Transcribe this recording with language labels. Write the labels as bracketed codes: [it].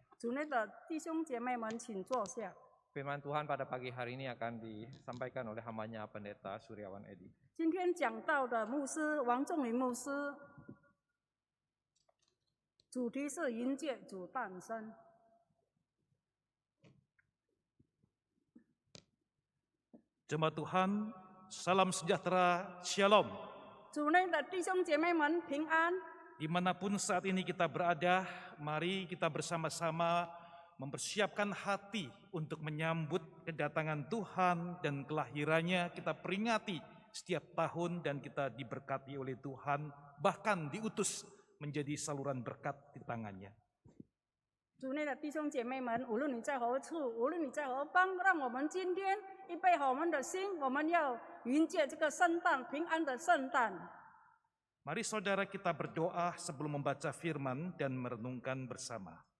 [zh] 主内的弟兄姐妹们，请坐下。 [id] Firman Tuhan pada pagi hari ini akan disampaikan oleh hambanya Pendeta Suryawan Edi. [zh] 今天讲道的牧师王仲林牧师，主题是迎接主诞生。 [id] Jemaat Tuhan, salam sejahtera, shalom. [zh] 主内的弟兄姐妹们平安。 [id] Dimanapun saat ini kita berada, mari kita bersama-sama mempersiapkan hati untuk menyambut kedatangan Tuhan dan kelahirannya. Kita peringati setiap tahun dan kita diberkati oleh Tuhan, bahkan diutus menjadi saluran berkat di tangannya. [zh] 主内的弟兄姐妹们，无论你在何处，无论你在何方，让我们今天预备好我们的心，我们要迎接这个圣诞，平安的圣诞。 [id] Mari saudara kita berdoa sebelum membaca firman dan merenungkan bersama.